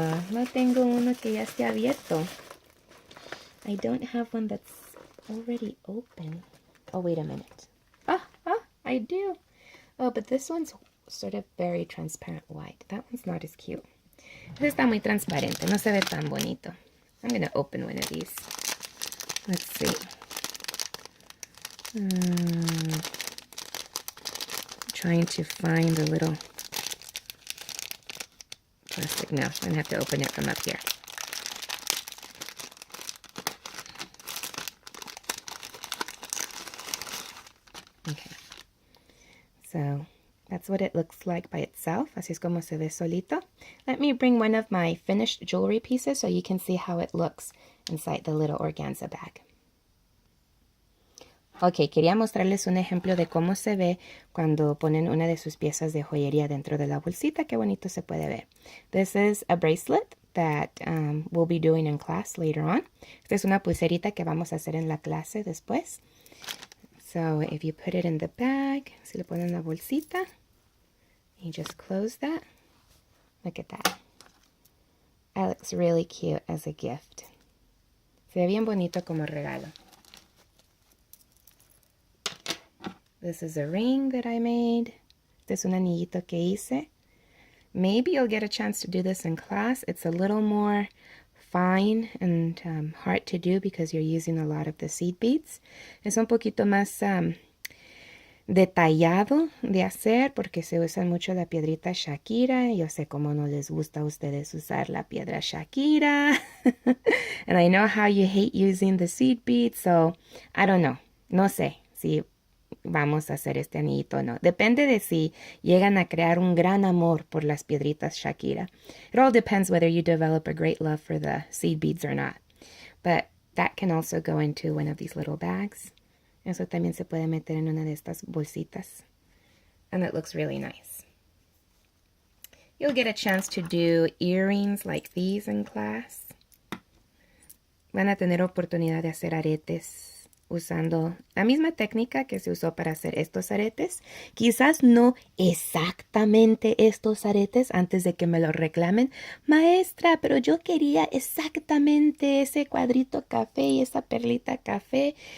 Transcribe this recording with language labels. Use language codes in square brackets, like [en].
[es] No tengo uno que ya esté abierto. [en] I don't have one that's already open. Oh, wait a minute. I do. Oh, but this one's sort of very transparent white. That one's not as cute. [es] Este está muy transparente. No se ve tan bonito. [en] I'm going to open one of these. Let's see. Trying to find a little plastic. No, I'm going to have to open it from up here. Okay. So that's what it looks like by itself. [es] Así es como se ve solito. [en] Let me bring one of my finished jewelry pieces so you can see how it looks inside the little organza bag. [es] Ok, quería mostrarles un ejemplo de cómo se ve cuando ponen una de sus piezas de joyería dentro de la bolsita. Qué bonito se puede ver. [en] This is a bracelet that we'll be doing in class later on. [es] Esta es una pulserita que vamos a hacer en la clase después. [en] So if you put it in the bag, [es] si lo ponen en la bolsita, [en] you just close that. Look at that. That looks really cute as a gift. [es] Se ve bien bonito como regalo. [en] This is a ring that I made. [es] Este es un anillito que hice. [en] Maybe you'll get a chance to do this in class. It's a little more fine and hard to do because you're using a lot of the seed beads. [es] Es un poquito más detallado de hacer porque se usa mucho la piedrita Shakira. Yo sé cómo no les gusta a ustedes usar la piedra Shakira. [en] And I know how you hate using the seed beads, so I don't know. [es] No sé si vamos a hacer este anillito o no. Depende de si llegan a crear un gran amor por las piedritas Shakira. [en] It all depends whether you develop a great love for the seed beads or not. But that can also go into one of these little bags. [es] Eso también se puede meter en una de estas bolsitas. [en] And it looks really nice. You'll get a chance to do earrings like these in class. [es] Van a tener oportunidad de hacer aretes usando la misma técnica que se usó para hacer estos aretes. Quizás no exactamente estos aretes antes de que me lo reclamen. Maestra, pero yo quería exactamente ese cuadrito café y esa perlita café.